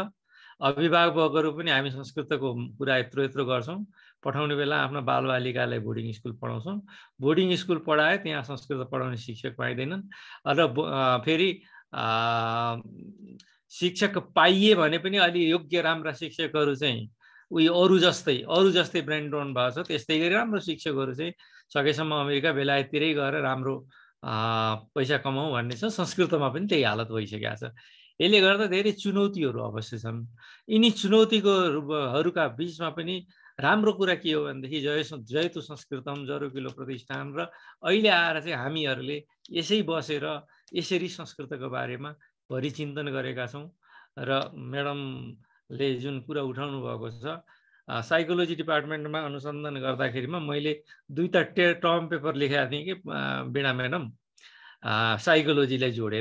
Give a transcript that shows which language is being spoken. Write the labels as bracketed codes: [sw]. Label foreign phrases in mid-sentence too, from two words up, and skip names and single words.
[ne] अभिभावकहरू पनि हामी संस्कृतको कुरा यत्रो यत्रो गर्छौँ, पठाउने बेला आफ्ना बालबालिकालाई बोर्डिङ स्कुल पढाउँछौँ, बोर्डिङ स्कुल पढाए त्यहाँ संस्कृत पढाउने शिक्षक पाइँदैनन् र फेरि शिक्षक पाइए भने पनि अलि योग्य राम्रा शिक्षकहरू चाहिँ उयो अरू जस्तै [en] brain drain [ne] भएको छ। त्यस्तै गरी राम्रो शिक्षकहरू चाहिँ सकेसम्म अमेरिका बेलायततिरै गएर राम्रो पैसा कमाउँ भन्ने छ। संस्कृतमा पनि त्यही हालत भइसकेको छ। यसले गर्दा धेरै चुनौतीहरू अवश्य छन्। यिनी चुनौतीहरूका बिचमा पनि राम्रो कुरा के हो भनेदेखि जयतु संस्कृतम जरुकिलो प्रतिष्ठान र अहिले आएर चाहिँ हामीहरूले यसै बसेर यसरी संस्कृतको बारेमा परिचिन्तन गरेका छौँ। र म्याडमले जुन कुरा उठाउनु भएको छ, [en] psychology department [ne] अनुसन्धान गर्दाखेरिमा मैले 2टा [en] term paper [ne] लेखेका थिएँ कि वीणा म्याडम, साइकोलोजीलाई जोडेर।